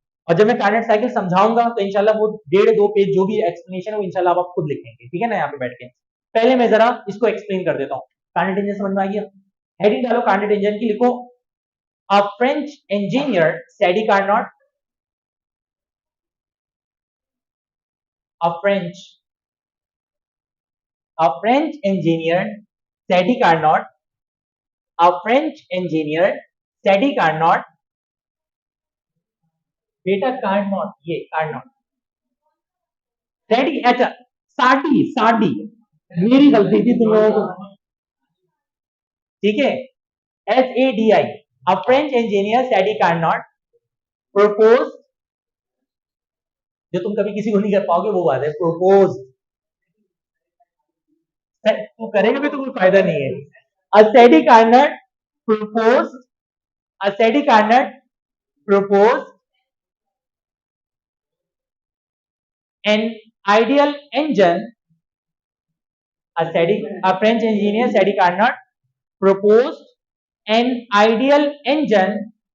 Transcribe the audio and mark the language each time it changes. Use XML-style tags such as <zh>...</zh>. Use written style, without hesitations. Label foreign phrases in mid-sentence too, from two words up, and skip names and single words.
<hi>और जब मैं कार्नेट साइकिल समझाऊंगा तो इंशाल्लाह वो 1.5-2 पेज जो भी एक्सप्लेनेशन है वो इंशाल्लाह आप खुद लिखेंगे, ठीक है ना, यहाँ पे बैठ के। पहले मैं जरा इसको एक्सप्लेन कर देता हूँ। कार्नेट इंजन समझ में आ गया? हेडिंग डालो कार्नेट इंजन की, लिखो</hi> <en>a French engineer Sadi Carnot, a French a French engineer, Sadi Carnot, a French engineer, Sadi Carnot,</en> <hi>बेटा कार्नोट, ये कार्नोट, सैडी, अच्छा साडी, साडी, मेरी गलती थी तुम लोगों को, ठीक है,</hi> <en>SADI, a French engineer Sadi Carnot proposed,</en> <hi>जो तुम कभी किसी को नहीं कर पाओगे वो बात है, प्रपोज, तू करेगा भी तो कोई फायदा नहीं है।</hi> <en>A Sadi Carnot proposed, a Sadi Carnot proposed an ideal engine, a French engineer, Sadi Carnot, proposed an ideal engine,</en>